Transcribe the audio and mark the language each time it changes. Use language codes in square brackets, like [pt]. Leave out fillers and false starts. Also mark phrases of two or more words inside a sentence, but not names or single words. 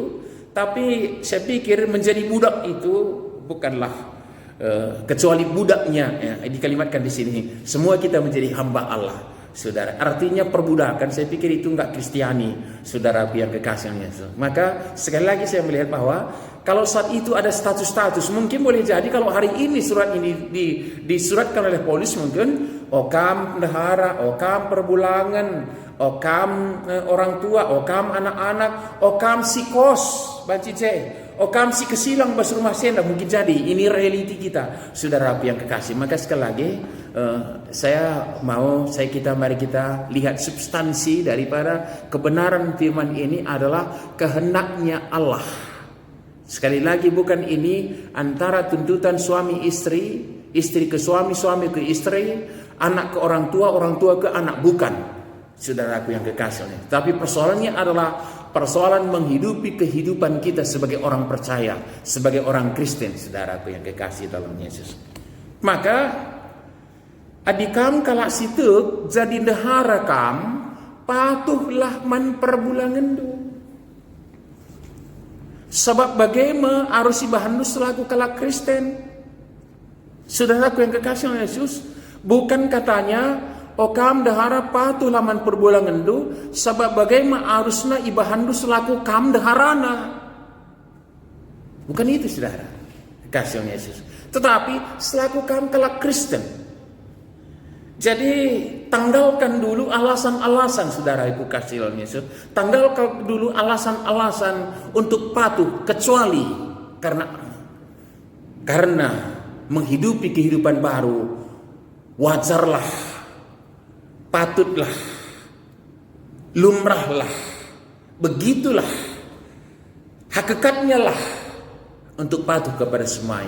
[id] Tapi saya pikir menjadi budak itu bukanlah kecuali budaknya, ya, dikalimatkan di sini. Semua kita menjadi hamba Allah, saudara. Artinya perbudakan, saya pikir itu enggak Kristiani, saudara yang kekasihnya. Maka sekali lagi saya melihat bahwa kalau saat itu ada status-status, mungkin boleh jadi kalau hari ini surat ini disuratkan oleh Paulus, mungkin [btx] okam pendahara, okam perbulangan, okam orang tua, okam anak-anak, okam sikos, bacice, okam si kesilang bas rumah senda, [id] mungkin jadi ini realiti kita, saudara yang kekasih. Maka sekali lagi mari kita lihat substansi daripada kebenaran firman ini adalah kehendaknya Allah. Sekali lagi, bukan ini antara tuntutan suami istri, istri ke suami, suami ke istri, anak ke orang tua ke anak, bukan, saudaraku yang kekasih. Tapi persoalannya adalah persoalan menghidupi kehidupan kita sebagai orang percaya, sebagai orang Kristen, saudaraku yang kekasih dalam Yesus. [btx] Maka adikam kalak situ jadi dahara kam, patuhlah man perbulangan du. [id] Sebab bagaimana harus ibahandu selaku [btx] kalak Kristen, [id] saudaraku yang kekasih Yesus. Bukan katanya [btx] okam dahara patuh laman perbulangan du, [id] sebab bagaimana [btx] harusna ibahandu selaku kam daharana. [id] Bukan itu, saudara kasih Yesus. Tetapi selaku [btx] kam kalak Kristen. [id] Jadi tanggalkan dulu alasan-alasan, saudara ibu kasih Yesus. Tanggalkan dulu alasan-alasan untuk patuh, kecuali karena menghidupi kehidupan baru, wajarlah, patutlah, lumrahlah, begitulah, hakikatnya lah untuk patuh kepada semuanya.